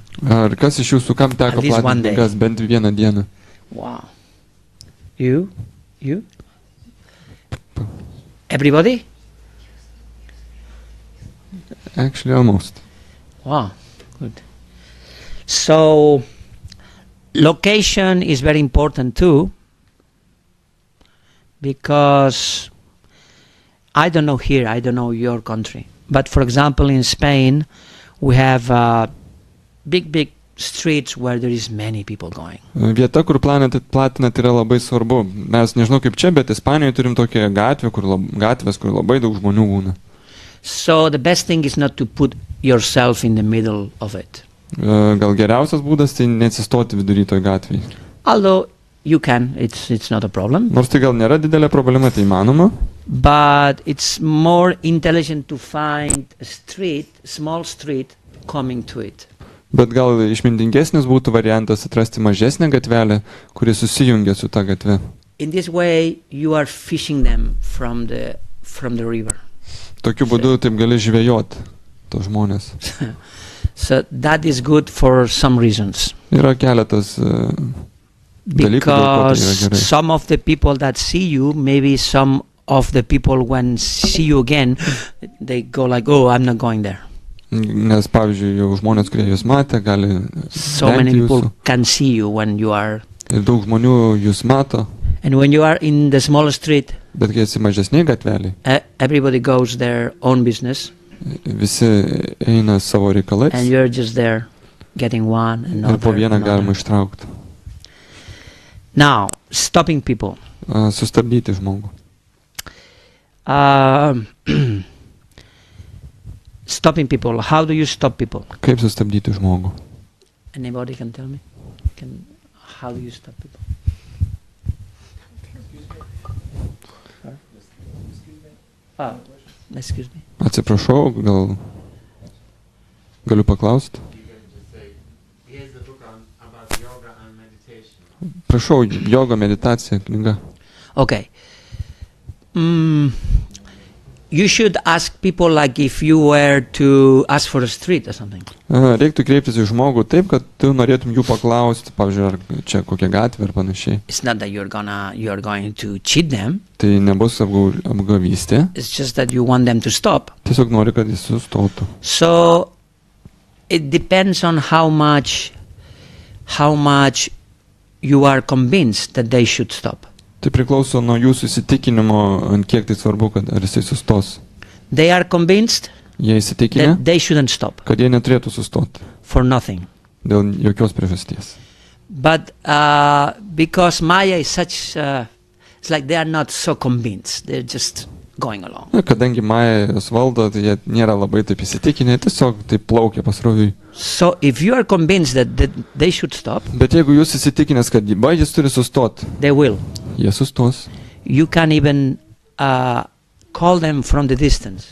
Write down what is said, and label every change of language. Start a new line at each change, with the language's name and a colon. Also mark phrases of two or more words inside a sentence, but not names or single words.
Lithuanian: Ar kas iš jūsų, kam teko
English: At least one
Lithuanian: platinti
English: day.
Lithuanian: knygas bent vieną dieną?
English: Wow. You? Everybody? Actually, almost. Wow, good. So, location is very important too, because I don't know here, I don't know your country, but for example in Spain we have big streets where there is many people going.
Lithuanian: Vieta, kur platinat, yra labai svarbu. Mes nežinau kaip čia, bet Ispanijoje turim tokią gatvę, gatvės, kur labai daug žmonių būna.
English: So the best thing is not to put yourself in the middle of it.
Lithuanian: Gal geriausias būdas tai neatsistoti vidury toj gatvėje.
English: Although you can. It's not a problem.
Lithuanian: Nors tai gal nėra didelė problema, tai įmanoma,
English: But it's more intelligent to find a street, small street, coming to it.
Lithuanian: bet gal išmintingesnis būtų variantas atrasti mažesnę gatvelę, kuri susijungia su ta gatve.
English: In this way, you are fishing them from the river.
Lithuanian: Tokiu būdu taip gali žvejoti tos žmonės.
English: So that is good for some reasons.
Lithuanian: Yra keletas dalykų, dėl ko tai yra
English: Because
Lithuanian: gerai.
English: some of the people that see you, maybe some of the people when see you again, they go like, oh, I'm not going there.
Lithuanian: Nes, pavyzdžiui, jau žmonės, kurie jūs matė, gali
English: So many
Lithuanian: vengti
English: people
Lithuanian: jūsų.
English: can see you when you are.
Lithuanian: Ir daug žmonių jūs mato,
English: And when you are in the small street,
Lithuanian: bet kai esi mažesniai gatveliai,
English: everybody goes their own business,
Lithuanian: visi eina savo reikalais
English: and you're just there getting one and
Lithuanian: ir po
English: another.
Lithuanian: vieną galima
English: another.
Lithuanian: ištraukti.
English: Now, stopping people.
Lithuanian: Sustabdyti žmogų.
English: Stopping people. How do you stop people?
Lithuanian: Kaip sustabdyti žmogų?
English: Anybody can tell me? How do you stop people? Ah, excuse me.
Lithuanian: Atsiprašau, gal galiu paklausti?
English: Here's the book about yoga and meditation.
Lithuanian: Prašau, joga, meditacija, knyga.
English: Okay. You should ask people like if you were to ask for a street or something.
Lithuanian: Reiktų kreiptis į žmogų taip, kad tu norėtum jų paklausti, pavyzdžiui, ar čia kokia gatvė ar panašiai.
English: It's not that you're going to cheat them.
Lithuanian: Tai nebus apgavystė,
English: It's just that you want them to stop.
Lithuanian: tiesiog nori, kad jis sustotų.
English: So it depends on how much you are convinced that they should stop.
Lithuanian: Tai priklauso nuo jūsų įsitikinimo, ant kiek tai svarbu, kad ar jisai sustos.
English: They are convinced
Lithuanian: Jie įsitikinę,
English: that they shouldn't stop
Lithuanian: kad jie neturėtų sustoti
English: for nothing.
Lithuanian: dėl jokios priežasties.
English: But because Maya is such, it's like they are not so convinced. They're just going along.
Lithuanian: Na, kadangi Maja jos valdo, tai jie nėra labai taip įsitikinę, tiesiog taip plaukia pasroviui.
English: So if you are convinced that they should stop,
Lithuanian: Bet jeigu jūs įsitikinęs, kad jis turi sustoti,
English: they will.
Lithuanian: jie sustos.
English: You can even call them from the distance.